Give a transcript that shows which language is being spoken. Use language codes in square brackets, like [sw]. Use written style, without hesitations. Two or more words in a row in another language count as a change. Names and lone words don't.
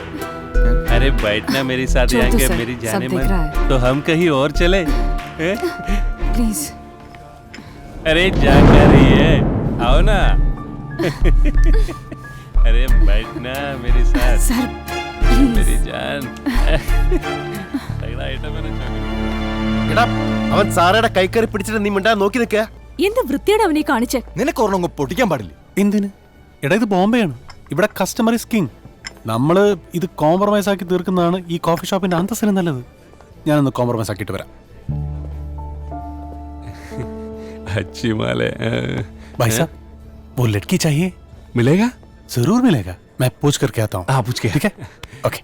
[hi] अरे बैठना मेरे साथ यहाँ के मेरी जानेमन. तो हम कहीं और चले प्लीज. अरे जा कर रही है, आओ ना. अरे बैठना मेरे साथ. सर मेरी जान. [ml] എടാ അവൻ സാറയുടെ കൈക്കറി പിടിച്ചിട്ട് നീ മിണ്ടാ നോക്കി നിൽക്കുക. എന്ത് വൃത്തിയുടെ അവനെ കാണിച്ചേ. നിനക്ക് ഒരെണ്ണം പൊട്ടിക്കാൻ പാടില്ല. എന്തിന്? എടാ ഇത് ബോംബെയാണ്, ഇവിടെ [en] customer is king. [ml] നമ്മള് ഇത് കോംപ്രമൈസ് ആക്കി തീർക്കുന്നതാണ് ഈ കോഫി ഷോപ്പിന്റെ അന്തസ്സിന് നല്ലത്. ഞാനൊന്ന് കോംപ്രമൈസ് ആക്കിയിട്ട് വരാം. [hi] अच्छी माल है. भाई साहब वो लड़की चाहिए? मिलेगा? जरूर मिलेगा, मैं पूछ करके आता हूँ. हाँ पूछ के. ठीक है ओके.